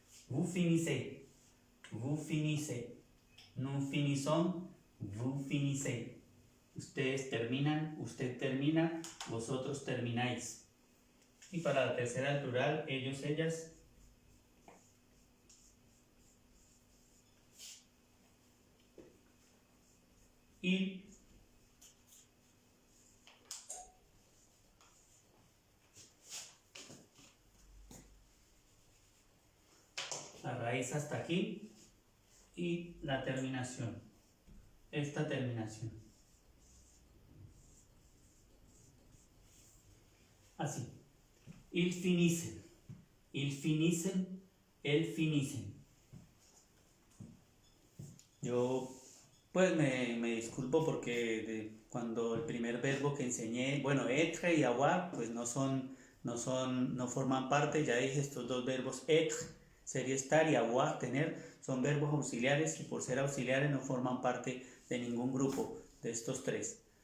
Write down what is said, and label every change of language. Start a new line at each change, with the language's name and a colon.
French: Vous finissez, vous finissez, nous finissons, vous finissez.
Spanish: Ustedes terminan, usted termina, vosotros termináis. Y para la tercera del plural, ellos, ellas. Y la raíz hasta aquí y la terminación. Esta terminación. Así.
French: Ils finissent, ils finissent, elles finissent.
Spanish: Yo pues me disculpo porque cuando el primer verbo que enseñé, bueno, être y avoir, pues no forman parte. Ya dije, estos dos verbos, être sería estar y avoir, tener, son verbos auxiliares y por ser auxiliares no forman parte de ningún grupo de estos tres.